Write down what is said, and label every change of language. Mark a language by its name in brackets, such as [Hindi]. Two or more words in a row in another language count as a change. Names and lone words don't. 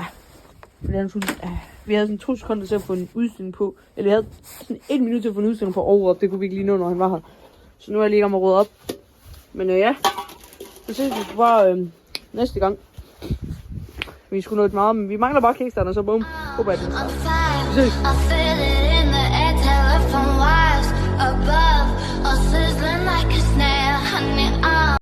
[Danish] Vi havde sådan 2 sekunder til at få en udstilling på. Eller vi havde sådan 1 minut til at få en udstilling på over op. Det kunne vi ikke lige nå, når han var her. Så nu er jeg lige i gang med at rode op. Men ja. Så ses vi bare næste gang. Vi skulle nå et meget, men vi mangler bare kickstarten, og så bum. Håber jeg, det vi ses. [English] Telephone wires above, all sizzling like a snare. Honey,